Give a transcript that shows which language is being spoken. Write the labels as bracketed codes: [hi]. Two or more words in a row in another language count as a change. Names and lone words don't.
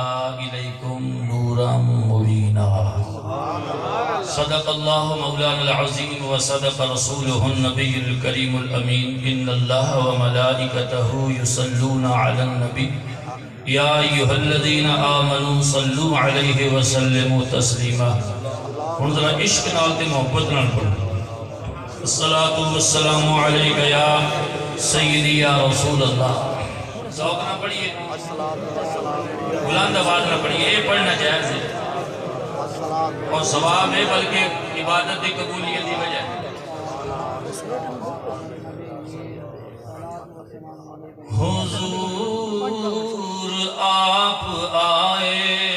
[ar] إليكم نورا مبينا صدق الله مولانا العظيم وصدق رسوله النبي الكريم الأمين إن الله وملائكته يصلون على النبي يا أيها الذين آمنوا صلوا عليه وسلموا تسليما [pa] انظر عشق نالتے محبت نال پڑھو [ar] الصلاة والسلام عليك يا سيدي يا رسول الله [ur] ذوق نہ پڑھیے بلند آواز نہ پڑھیے یہ پڑھنا جائز ہے اور ثواب ہے بلکہ عبادت کی قبولیت کی وجہ حضور آپ آئے